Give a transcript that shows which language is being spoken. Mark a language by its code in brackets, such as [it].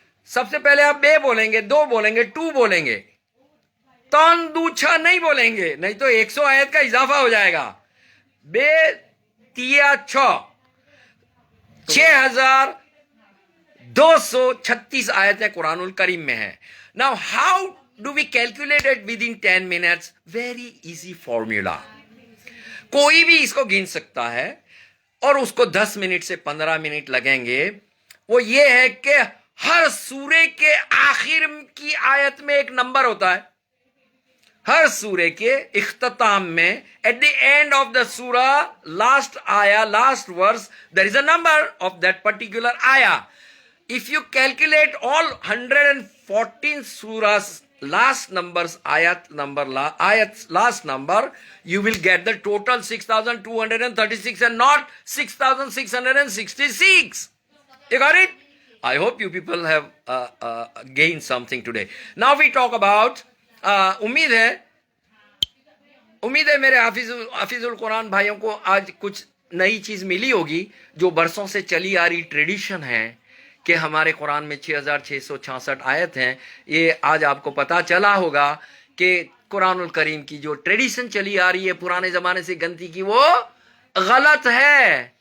[ur] سب سے پہلے آپ بے بولیں گے, 2 بولیں گے, 2 بولیں گے, تون دو 6 نہیں بولیں گے, نہیں تو 100 آیت کا اضافہ ہو جائے گا. بے تیا 6 6,236 آیتیں قرآن الکریم میں ہیں. [en] Now how do we calculate it within 10 minutes? Very easy formula. [ur] کوئی بھی اس کو گن سکتا ہے اور اس کو 10 منٹ سے 15 منٹ لگیں گے. وہ یہ ہے کہ ہر سورے کے آخر کی آیت میں ایک نمبر ہوتا ہے. ہر سورے کے اختتام میں [en] at the end of the surah, last ayah, last verse, there is a number of that particular ayah. If you calculate all 114 surahs last numbers, ayats last number, you will get the total 6,236 and not 6,666. You got it? I hope you people have gained something today. Now we talk about [ur] امید ہے میرے حافظ القرآن بھائیوں کو آج کچھ نئی چیز ملی ہوگی. جو برسوں سے چلی آ رہی ٹریڈیشن ہے کہ ہمارے قرآن میں 6,666 آیت ہیں, یہ آج آپ کو پتا چلا ہوگا کہ قرآن الکریم کی جو ٹریڈیشن چلی آ رہی ہے پرانے زمانے سے گنتی کی, وہ غلط ہے.